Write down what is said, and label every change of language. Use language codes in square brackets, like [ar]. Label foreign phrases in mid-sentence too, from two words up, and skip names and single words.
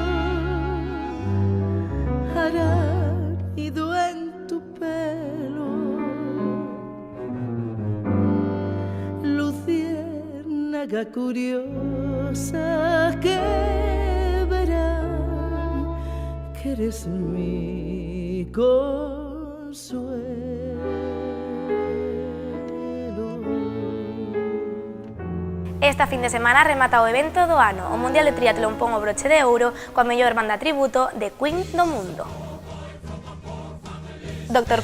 [es] hará nido en tu pelo, luciérnaga curiosa que verán que eres mi consuelo. [gl] Esta fin de semana remata o evento do ano, o Mundial de Triatlón pon o broche de ouro coa mellor banda tributo de Queen do mundo. Dr.